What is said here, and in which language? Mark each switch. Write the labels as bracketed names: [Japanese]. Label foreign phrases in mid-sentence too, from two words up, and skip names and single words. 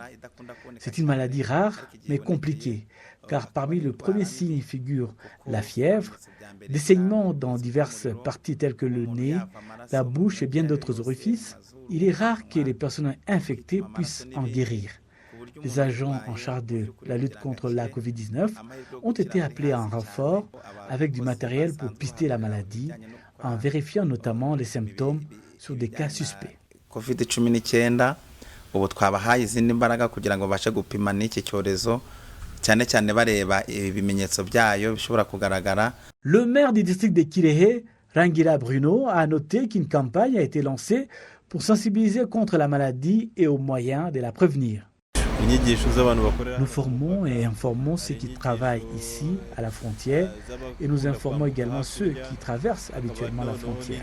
[French] C'est une maladie rare mais compliquée, car parmi les premiers signes figurent la fièvre, des saignements dans diverses parties telles que le nez, la bouche et bien d'autres orifices. Il est rare que les personnes infectées puissent en guérir. Les agents en charge de la lutte contre la COVID-19 ont été appelés en renfort avec du matériel pour pister la maladie, en vérifiant notamment les symptômes sur des cas suspects. [Kinyarwanda] COVID-19 ubu twabahaye izindi mbaraga kugira ngo bashe gupima n'iki cyorezo cyane cyane bareba ibimenyetso byayo bishobora kugaragara. [French] Le maire du district de Kirehe, Rangira Bruno, a noté qu'une campagne a été lancée pour sensibiliser contre la maladie et aux moyens de la prévenir. Nous formons et informons ceux qui travaillent ici à la frontière et nous informons également ceux qui traversent habituellement la frontière.